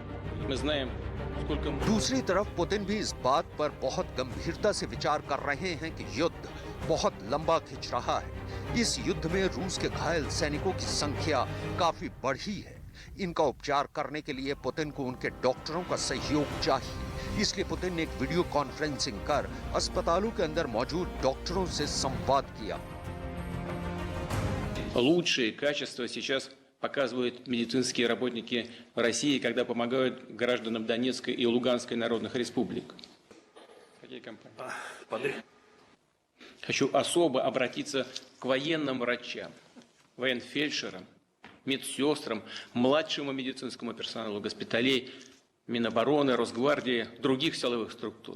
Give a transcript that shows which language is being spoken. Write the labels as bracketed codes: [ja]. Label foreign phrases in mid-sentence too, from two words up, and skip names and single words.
[hi] दूसरी तरफ पुतिन भी इस बात पर बहुत गंभीरता से विचार कर रहे हैं कि युद्ध बहुत लंबा खिंच रहा है। इस युद्ध में रूस के घायल सैनिकों की संख्या काफी बढ़ी है। इनका उपचार करने के लिए पुतिन को उनके डॉक्टरों का सहयोग चाहिए। इसलिए पुतिन ने एक वीडियो कॉन्फ्रेंसिंग कर अस्पतालों के अंदर मौजूद डॉक्टरों से संवाद किया। [ru] Лучшие качества сейчас показывают медицинские работники в России, когда помогают гражданам Донецкой и Луганской народных республик. Какие компании? Хочу особо обратиться к военным врачам, военфельдшерам, медсестрам, младшему медицинскому персоналу госпиталей, Минобороны, Росгвардии, других силовых структур.